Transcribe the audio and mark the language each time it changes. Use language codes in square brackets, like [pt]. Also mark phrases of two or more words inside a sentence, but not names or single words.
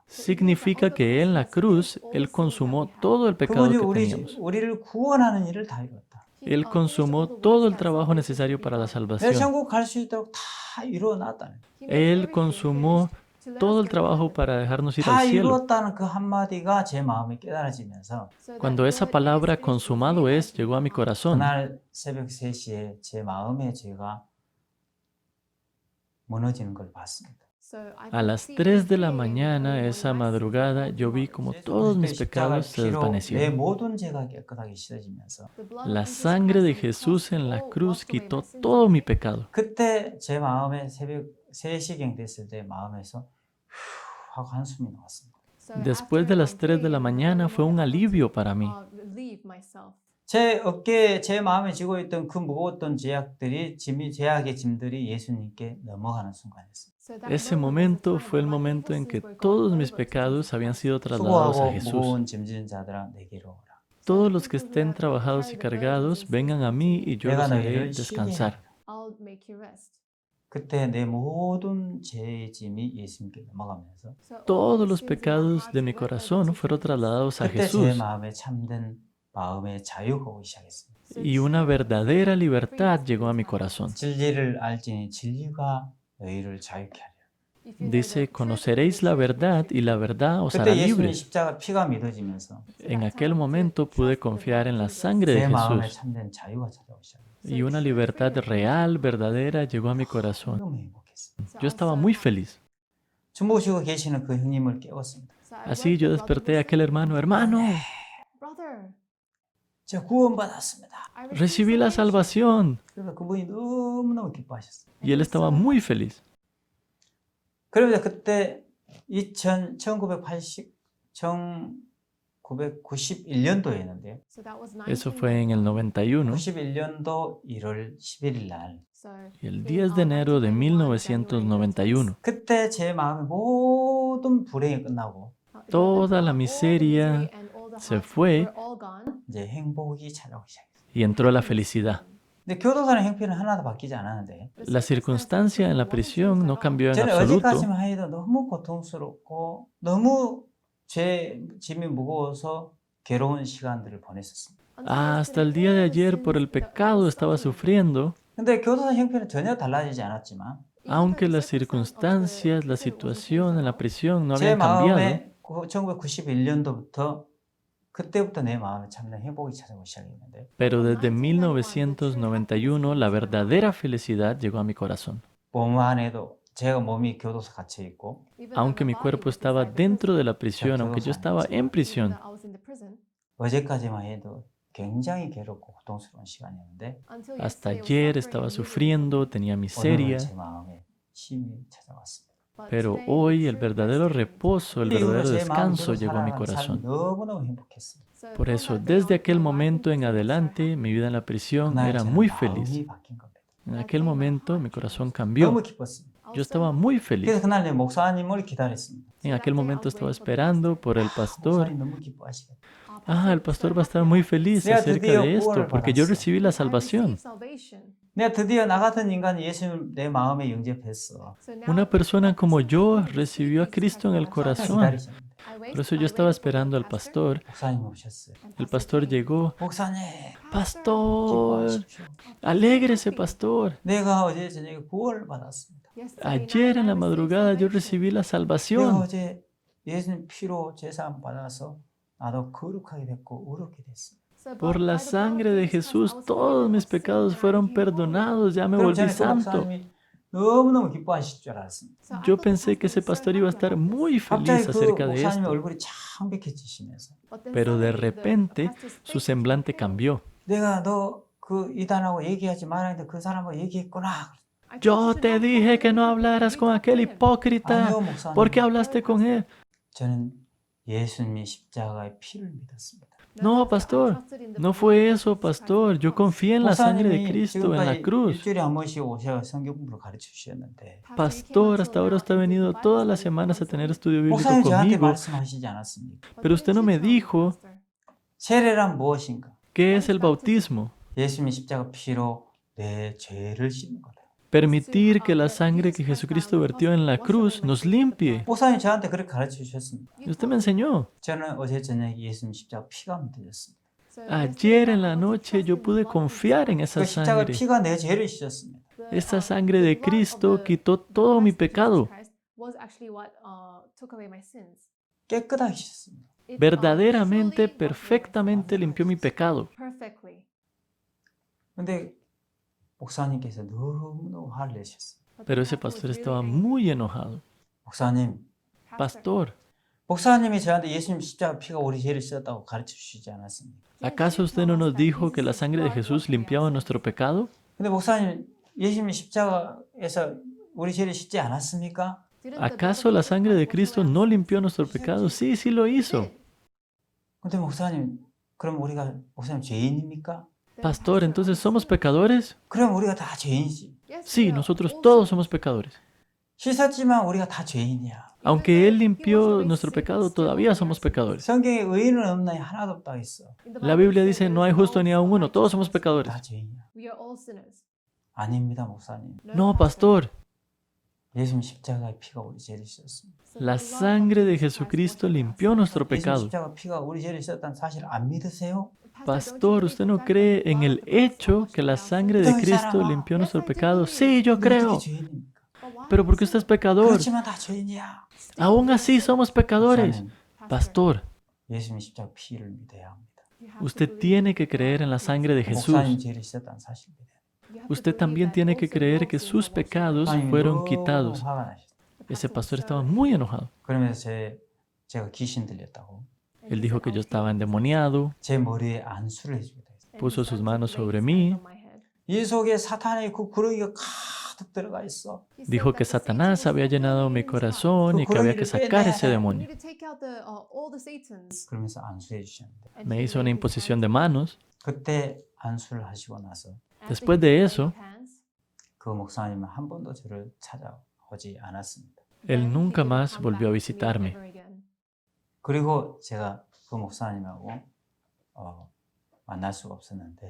[es] Significa que en la cruz Él consumó todo el pecado [ko] 그분이 [es] que teníamos. [ko] 우리를 구원하는 일을 다 이루었다. [es] Él consumó todo el trabajo necesario para la [ko] 내 [es] salvación. [ko] 천국 갈 수 있도록 다 이루어놨다. [es] Él consumó todo el trabajo para dejarnos ir [ko] 다 [es] al cielo. [ko] 이루었다는 그 한마디가 제 마음에 깨달아지면서 [es] Cuando esa palabra consumado es llegó a mi corazón, [ko] 그날 새벽 3시에 제 마음에 죄가 무너지는 걸 봤습니다. [es] a las 3 de la mañana, esa madrugada, yo vi como todos mis pecados se [ko] 내 [es] desvanecieron. [ko] 모든 죄가 깨끗하게 씻어지면서 [es] La sangre de Jesús en la cruz quitó todo mi pecado. [ko] 그때 제 마음에 새벽 3시경 됐을 때 마음에서 후 하고 한숨이 나왔습니다. [es] Después de las 3 de la mañana fue un alivio para mí. [ko] 제 어깨에 제 마음에 지고 있던 그 무거웠던 제약의 짐들이 예수님께 넘어가는 순간이었습니다. [es] Ese momento fue el momento en que todos mis pecados habían sido trasladados a [ko] 수고하고 [es] Jesús. [ko] 무거운 짐진 자들아 내게로 오라. [es] Todos los que estén trabajados y cargados, vengan a mí y yo los haré descansar. [ko] 그때 내 모든 죄의 짐이 예수님께 넘어가면서 [es] Todos los pecados de mi corazón fueron trasladados a [ko] 그때 제 [es] Jesús [ko] 마음에 참된 마음의 자유가 오기 시작했습니다. [es] y una verdadera libertad llegó a mi corazón. [ko] 진리를 알지니 진리가 너희를 자유케 하리라. [es] Dice, conoceréis la verdad y la verdad os hará [ko] 그때 예수님 [es] libres. [ko] 십자가 피가 믿어지면서 [es] En aquel momento pude confiar en la sangre de [ko] 제 마음에 [es] Jesús [ko] 참된 자유가 찾아오기 시작해요. [es] y una libertad real, verdadera, llegó a mi corazón. [ko] 너무 행복했어요. [es] Yo estaba muy feliz. [ko] 주무시고 계시는 그 형님을 깨웠습니다. [es] Así yo desperté a aquel hermano, hermano, [ko] 제가 구원받았습니다. [es] recibí la salvación. [ko] 그래서 그분이 너무너무 기뻐하셨어요. [es] Y él estaba muy feliz. [ko] 그러면서 그때 1991년도였는데요. [es] Eso fue en el 91. [ko] 91년도 1월 11일 날. [es] Y el 10 de enero de 1991, [ko] 그때 제 마음의 모든 불행이 끝나고 [es] toda la miseria se fue [ko] 이제 행복이 찾아오기 시작했어요. [es] y entró la felicidad. [ko] 근데 교도소의 형편은 하나도 바뀌지 않았는데 [es] La circunstancia en la prisión no cambió en [ko] 저는 [es] absoluto. [ko] 어제까지만 해도 너무 고통스럽고 너무 제 짐이 무거워서 괴로운 시간들을 보냈었습니다. [es] Hasta el día de ayer por el pecado estaba sufriendo, [ko] 근데 교도소 형편은 전혀 달라지지 않았지만 [es] aunque las circunstancias, la situación en la prisión no [ko] 제 [es] habían cambiado. [ko] 마음에 1991년도부터 그때부터 내 마음에 참된 행복이 찾아오기 시작했는데 [es] Pero desde 1991 la verdadera felicidad llegó a mi corazón. [ko] 몸 안에도 제가 몸이 교도소 갇혀 있고 [es] Aunque mi cuerpo estaba dentro de la prisión, aunque yo estaba en prisión, [ko] 어제까지만 해도 굉장히 괴롭고 고통스러운 시간이었는데 [es] hasta ayer estaba sufriendo, tenía [ko] 오늘은 [es] miseria, [ko] 제 마음에 쉼이 찾아왔습니다. [es] pero hoy el verdadero reposo, el [ko] 그 이후로 [es] verdadero [ko] 제 마음 [es] descanso [ko] 그대로 [es] llegó a mi [ko] 살아가는 삶이 [es] corazón. [ko] 너무너무 행복했어요. [es] Por eso, desde aquel momento en adelante, mi vida en la prisión [ko] 그날 [es] era [ko] 저는 [es] muy feliz. [ko] 마음이 바뀐 겁니다. [es] En aquel momento mi corazón cambió. [ko] 너무 기뻤습니다. [es] Yo estaba muy feliz. [ko] 그래서 그날 내 목사님을 기다렸습니다. [es] En aquel momento estaba esperando por el pastor. [ko] 목사님 너무 기뻐하시겠다. [es] Ah, el pastor va a estar muy feliz acerca de esto, porque yo recibí la salvación. [ko] 내가 드디어 나 같은 인간이 예수님을 내 마음에 영접했어. [es] Una persona como yo recibió a Cristo en el corazón. [ko] 기다리셨는데 [es] Por eso yo estaba esperando al pastor. [ko] 목사님 오셨어요. [es] El pastor llegó. [ko] 목사님 [es] Pastor, [ko] 기뻐하십시오. [es] alégrese, pastor. [ko] 내가 어제 저녁에 구원을 받았습니다. [es] Ayer en la madrugada yo recibí la [ko] 내가 [es] salvación. [ko] 어제 예수님 피로 제사함 받아서 나도 거룩하게 됐고 의롭게 됐어. [es] Por la sangre de Jesús todos mis pecados fueron perdonados, ya me [ko] 그럼 [es] volví [ko] 저는 그 [es] santo. [ko] 목사님이 너무너무 기뻐하실 줄 알았습니다. [es] Yo pensé que ese pastor iba a estar muy [ko] 갑자기 [es] feliz [ko] 그 [es] acerca de [ko] 목사님의 [es] esto, [ko] 얼굴이 창백해지시면서 [es] pero de repente su semblante cambió. [ko] 내가 너 그 이단하고 얘기하지 말아야 돼. 그 사람하고 얘기했구나. [es] Yo te dije que no hablaras con aquel hipócrita. [ko] 아니요 목사님. [es] ¿Por qué hablaste con él? [ko] 저는 예수님의 십자가의 피를 믿었습니다. [es] No, pastor, no fue eso, pastor. Yo confié en la sangre de [ko] 목사님이 [es] Cristo en la [ko] 지금까지 [es] cruz. [ko] 일주일에 한 번씩 오셔 성경 공부를 가르쳐 주셨는데 [es] Pastor, hasta ahora usted ha venido todas las semanas a tener estudio bíblico [ko] 목사님 저한테 [es] conmigo, [ko] 말씀하시지 않았습니까? [es] pero usted no me dijo [ko] 세례란 무엇인가? [es] qué es el bautismo. [ko] 예수님의 십자가 피로 내 죄를 씻는 거다. [es] Permitir que la sangre que Jesucristo vertió en la cruz nos limpie. [ko] 목사님 저한테 그렇게 가르쳐 주셨습니다. [es] Y usted me enseñó. [ko] 저는 어제 저녁에 예수님 십자가 피가 믿어졌습니다. [es] Ayer en la noche yo pude confiar en esa [ko] 그 십자가 [es] sangre. [ko] 피가 내 죄를 씻었습니다. [es] Esa sangre de Cristo quitó todo mi pecado. [ko] 깨끗하게 씻었습니다. [es] Verdaderamente, perfectamente limpió mi pecado. [ko] 근데 목사님께서 너무너무 화를 내셨어요. [es] Pero ese pastor estaba muy enojado. [ko] 목사님, [es] Pastor, [ko] 목사님이 저한테 예수님 십자가 피가 우리 죄를 씻었다고 가르쳐 주시지 않았습니까? [es] ¿acaso usted no nos dijo que la sangre de Jesús limpiaba nuestro pecado? [ko] 근데 목사님, 예수님 십자가에서 우리 죄를 씻지 않았습니까? [es] ¿Acaso la sangre de Cristo no limpió nuestro pecado? Sí, sí lo hizo. [ko] 근데 목사님, 그럼 우리가 목사님 죄인입니까? [es] Pastor, ¿entonces somos pecadores? [ko] 그럼 우리가 다 죄인이지. [es] Sí, nosotros todos somos pecadores. [ko] 씻었지만 우리가 다 죄인이야. [es] Aunque Él limpió nuestro pecado, todavía somos pecadores. [ko] 성경에 의인은 없나니 하나도 없다고 했어. [es] La Biblia dice, no hay justo ni aun uno, todos somos pecadores. [ko] 다 죄인이야. 아닙니다, 목사님. [es] No, pastor, [ko] 예수님 십자가의 피가 우리 죄를 씻었습니다. [es] la sangre de Jesucristo limpió nuestro [ko] 예수님 [es] pecado. [ko] 십자가 피가 우리 죄를 씻었다는 사실 안 믿으세요? [es] Pastor, ¿usted no cree en el hecho que la sangre de Cristo limpió nuestro pecado? Sí, yo [ko] 근데 [es] creo. [ko] 어떻게 죄인입니까? [es] pero ¿por qué usted es pecador? [ko] 그렇지만 다 죄인이야. [es] Aún así somos pecadores. [ko] 목사님, [es] Pastor, [ko] 예수님 십자가 피를 믿어야 합니다. [es] usted tiene que creer en la sangre de Jesús. [ko] 목사님 죄를 씻었다는 사실 믿어야 합니다. [es] Usted también tiene que creer que sus pecados [ko] 목사님이 [es] fueron [ko] 너무 [es] quitados. [ko] 화가 나셨어요. [es] Ese pastor estaba muy enojado. [ko] 그러면서 제가 귀신 들렸다고 [es] Él dijo que yo estaba endemoniado, [ko] 제 머리에 안수를 해주기도 했어요. [es] puso sus manos sobre mí, [ko] 이 속에 사탄의 그 구렁이가 가득 들어가 있어. [es] dijo que Satanás había llenado mi corazón y que había que sacar ese demonio. [ko] 그러면서 안수해 주셨는데 [es] Me hizo una imposición de manos. [ko] 그때 안수를 하시고 나서 [es] Después de eso, [ko] 그 목사님은 한 번도 저를 찾아오지 않았습니다. [es] él nunca más volvió a visitarme. [ko] 그리고 제가 그 목사님하고 만날 수가 없었는데